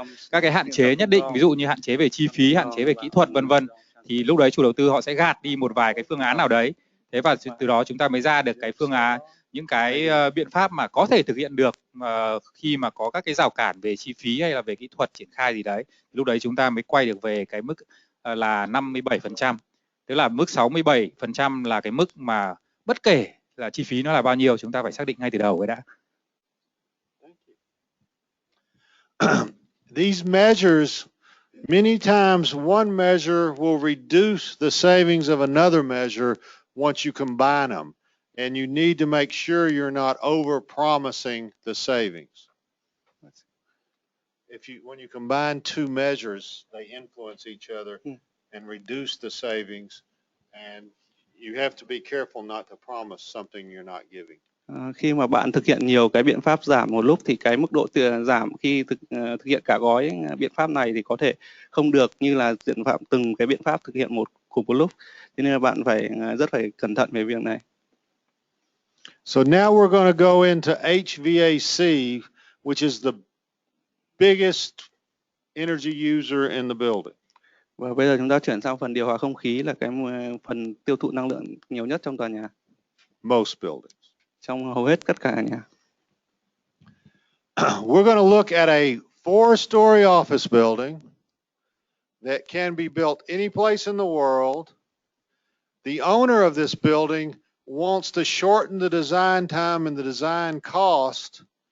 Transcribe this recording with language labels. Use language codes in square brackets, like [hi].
[vi] các cái hạn chế nhất định, ví dụ như hạn chế về chi phí, hạn chế về kỹ thuật vân vân, thì lúc đấy chủ đầu tư họ sẽ gạt đi một vài cái phương án nào đấy, thế và từ đó chúng ta mới ra được cái phương án, những cái biện pháp mà có thể thực hiện được khi mà có các cái rào cản về chi phí hay là về kỹ thuật triển khai gì đấy, lúc đấy chúng ta mới quay được về cái mức là 57%, tức là mức 67% là cái mức mà bất kể là chi phí nó là bao nhiêu chúng ta phải xác định ngay từ đầu ấy đã. [en] These measures, many times one measure will reduce the savings of another measure once you combine them. And you need to make sure you're not over-promising the savings. When you combine two measures, they influence each other and reduce the savings, and you have to be careful not to promise something you're not giving. [vi] Khi mà bạn thực hiện nhiều cái biện pháp giảm một lúc thì cái mức độ giảm khi thực hiện cả gói biện pháp này thì có thể không được như là từng cái biện pháp thực hiện cùng một lúc. Thế nên là bạn rất phải cẩn thận về việc này. [en] So now we're going to go into HVAC, which is the biggest energy user in the building. [vi] Và bây giờ chúng ta chuyển sang phần điều hòa không khí, là cái phần tiêu thụ năng lượng nhiều nhất trong tòa nhà. [en] Most buildings. [vi] Trong hầu hết tất cả nhà. [en] We're going to look at a 4-story office building that can be built any place in the world. The owner of this building wants to shorten the design time and the design cost.